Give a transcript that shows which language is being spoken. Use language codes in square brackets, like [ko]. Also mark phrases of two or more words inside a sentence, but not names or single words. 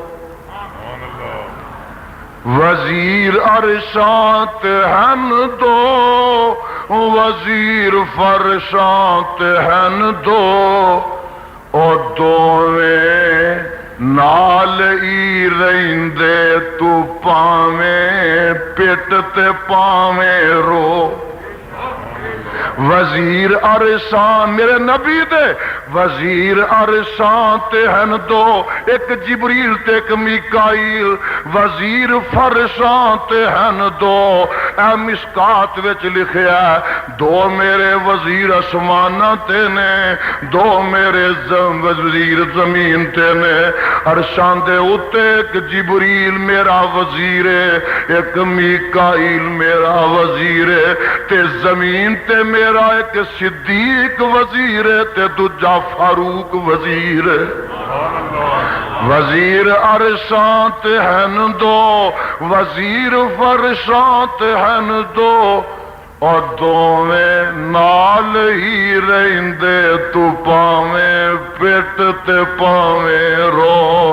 [pa] وزیر عرشاں تے ہن دو، وزیر فرشاں تے ہن دو، او دوویں نال ہی رہندے، تو پاویں پٹ تے پاویں رو۔ وزیر عرشاں میرے نبی دے وزیر عرشاں تے ہن دو، ایک جبریل تے ایک میکائیل، وزیر فرشاں تے ہن دو، اے مشکات وچ لکھیا ہے دو میرے وزیر اسماناں تے نے، دو میرے وزیر زمین تے نے، عرشاں دے اتے ایک جبریل میرا وزیر ہے، ایک میکائیل میرا وزیر ہے، تے زمین تے میرا ایک صدیق وزیر ہے، تے دوجا فاروق وزیر ہے۔ وزیر عرشاں تے ہن دو، وزیر فرشاں تے ہن دو، اور دوویں نال ہی رہندے، تو پاویں پٹ تے پاویں رو۔